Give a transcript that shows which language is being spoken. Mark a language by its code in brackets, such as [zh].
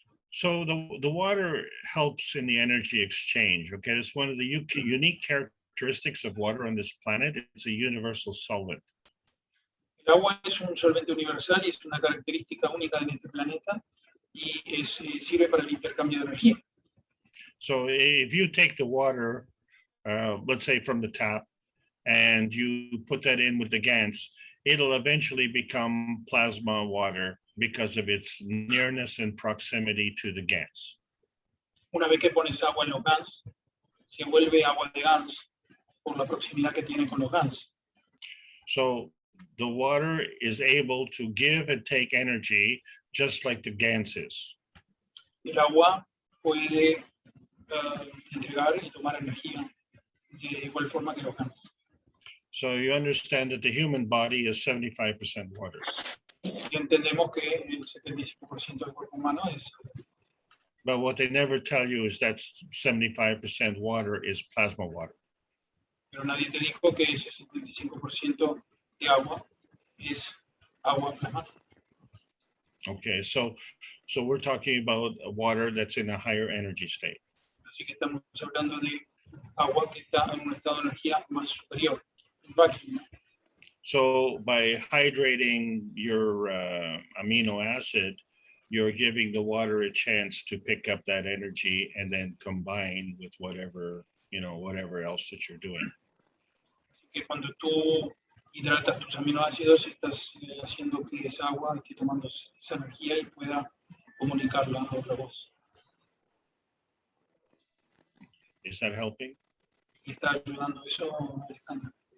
[en] So the water helps in the energy exchange. Okay, it's one of the unique characteristics of water on this planet. It's a universal solvent. [es] El agua es un solvente universal y es una característica única de este planeta y sirve para el intercambio de energía. [en] So if you take the water, let's say from the tap, and you put that in with the GANs, it'll eventually become plasma water because of its nearness and proximity to the GANs. [es] Una vez que pones agua en los GANs, se vuelve agua de GANs por la proximidad que tiene con los GANs. [en] So the water is able to give and take energy just like the GANs is. [es] El agua puede entregar y tomar energía de igual forma que los GANs. [en] So you understand that the human body is 75% water. [es] Y entendemos que el 75% del cuerpo humano es. [en] But what they never tell you is that 75% water is plasma water. [es] Pero nadie te dijo que ese 75% de agua es agua plasmática. [en] Okay, so we're talking about water that's in a higher energy state. [es] Así que estamos hablando de agua que está en un estado de energía más superior, vacuum. [en] So by hydrating your amino acid, you're giving the water a chance to pick up that energy and then combine with whatever else that you're doing. [es] Así que cuando tú hidratas tus aminoácidos, estás haciendo que esa agua esté tomando esa energía y pueda comunicarla a otra voz. [en] Is that helping? [es] ¿Está ayudando eso, Alejandra?